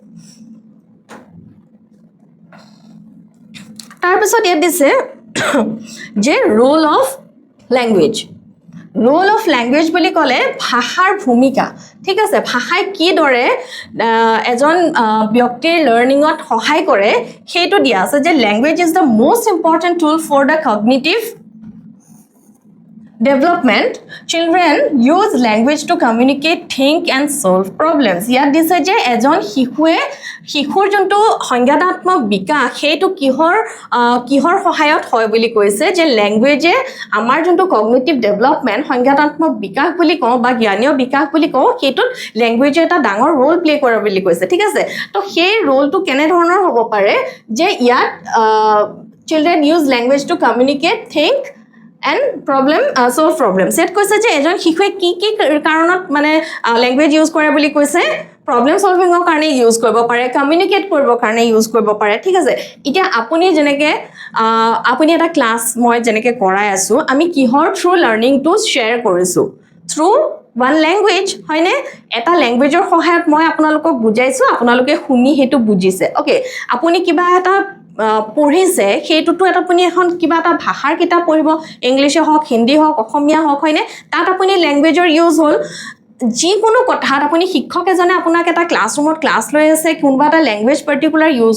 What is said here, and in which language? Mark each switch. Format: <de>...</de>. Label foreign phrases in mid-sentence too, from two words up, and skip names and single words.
<as>তাৰপিছত ইয়াত দিছে যে</as> <en>role of language</en> <as>বুলি ক'লে ভাষাৰ ভূমিকা ঠিক আছে ভাষাই কিদৰে এজন ব্যক্তিৰ লাৰ্ণিঙত সহায় কৰে সেইটো দিয়া আছে যে</as> <en>language is the most important tool for the cognitive development children use language to communicate think and solve problems</en> <as>ইয়াত দিছে যে এজন শিশুৰ যোনটো সংজ্ঞানাত্মক বিকাশ সেইটো কিহৰ সহায়ত হয় বুলি কৈছে যে ল্যাঙ্গুৱেজে আমাৰ যোনটো</as> <en>cognitive development</en> <as>সংজ্ঞানাত্মক বিকাশ বুলি কওঁ বা জ্ঞানীয় বিকাশ বুলি কওঁ সেইটোত ল্যাঙ্গুৱেজে এটা ডাঙৰ</as> <en>role play</en> <as>কৰে বুলি কৈছে ঠিক আছে তো সেই ৰোলটো কেনে ধৰণৰ হ'ব পাৰে যে ইয়াত</as> <en>children use language to communicate think and solve problems</en> <as>set কৈছে যে এজন শিশুৱে কি কাৰণত মানে ল্যাঙ্গুৱেজ ইউজ কৰে বুলি কৈছে</as> <en>problem solving</en> <as>ৰ কাৰণে ইউজ কৰিব পাৰে কমিউনিকেট কৰিবৰ কাৰণে ইউজ কৰিব পাৰে ঠিক আছে এতিয়া আপুনি যেনেকে আপুনি এটা ক্লাস মই যেনেকে কৰাই আছো আমি কিহৰ</as> <en>through learning to share</en> <as>কৰিছো</as> <en>through one language</en> <as>হয়নে এটা ল্যাঙ্গুৱেজৰ সহায়ত মই আপোনালোকক বুজাইছো আপোনালোকে শুনি হেতু বুজিছে ওকে আপুনি কিবা এটা পঢ়িছে সেইটোতো এটা আপুনি এখন কিবা এটা ভাষাৰ কিতাপ পঢ়িব ইংলিশে হওক হিন্দী হওক অসমীয়া হওক হয়নে তাত আপুনি ল্যাঙ্গুৱেজৰ ইউজ হ'ল যিকোনো কথাত আপুনি শিক্ষক এজনে আপোনাক এটা ক্লাছৰুমত ক্লাছ লৈ আছে কোনবা এটা</as> <en>language particular</en> <as>ইউজ</as>